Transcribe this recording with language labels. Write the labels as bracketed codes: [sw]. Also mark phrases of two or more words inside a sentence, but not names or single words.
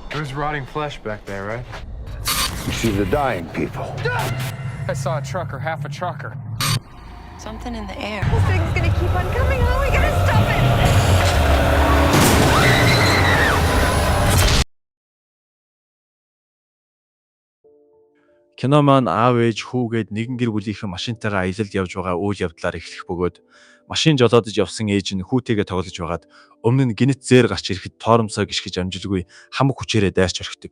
[en] There's rotting flesh back there, right? You see the dying people. I saw a trucker, half a trucker. Something in the air. This thing's gonna keep on coming. How are we gonna stop it? [mn] Кино маань аав ээж хүүгээд нэгэн гэр бүлийнхэн машинтайгаа аялалд явж байгаа үйл явдлаар эхлэх бөгөөд машин жолоодож явсан ээж нь хүүтэйгээ тоглож байгаад өмнө нь гинэт зээр гарч ирэхэд торомсоо гიშгэж амжилгүй хамаг хүчээрээ дайрч орхидог.